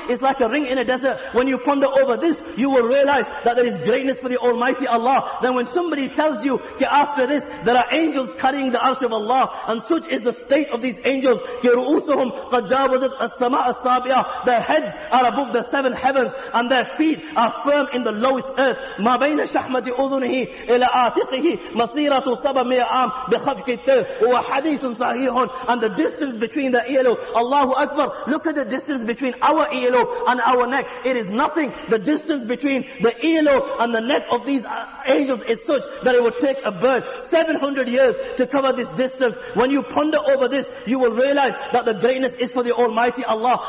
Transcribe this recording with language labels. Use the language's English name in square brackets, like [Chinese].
[English] It's like a ring in a desert. When you ponder over this, you will realize that there is greatness for the Almighty Allah. Then when somebody tells you, after this, there are angels carrying the arsh of Allah, and such is the state of these angels, [Arabic] رؤوسهم قد جاوزت السماء السابعة. [English] Their heads are above the 7 heavens, and their feet are firm in the lowest earth. [Arabic] ما بين شحمة أذنه إلى عاتقه مسيرة 700 عام بخفق التر وحديث صحيح. [English] And the distance between the earlobe, Allahu Akbar, look at the distance between our earlobe and our neck. It is nothing. The distance between the earlobe and the neck of these angels is such that it would take a bird 700 years to cover this distance. When you ponder over this, you will realize that the greatness is for the Almighty Allah.